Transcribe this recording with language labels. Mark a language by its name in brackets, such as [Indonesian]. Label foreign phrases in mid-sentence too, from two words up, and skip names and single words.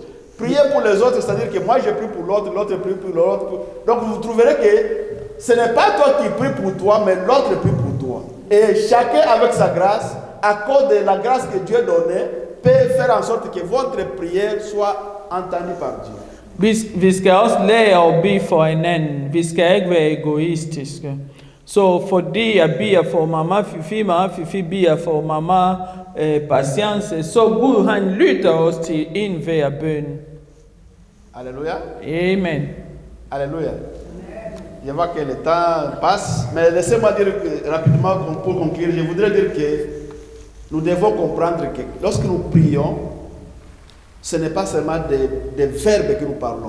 [French] Prier pour les autres, c'est-à-dire que moi je prie pour l'autre, l'autre prie pour l'autre. Donc vous trouverez que ce n'est pas toi qui prie pour toi, mais l'autre prie pour toi. Et chacun avec sa grâce, à cause de la grâce que Dieu donnait, peut faire en sorte que votre prière soit entendue par Dieu. [Danish] Vi skal også lære at bede for hinanden. Vi skal ikke være egoistiske. Så fordi jeg beder for mamma Fifi beder for mamma Patience, så Gud han lytter os til enhver bøn. [French] Alléluia. Amen. Alléluia. Je vois que le temps passe, mais laissez-moi dire rapidement pour conclure, je voudrais dire que nous devons comprendre que lorsque nous prions, ce n'est pas seulement des verbes que nous parlons.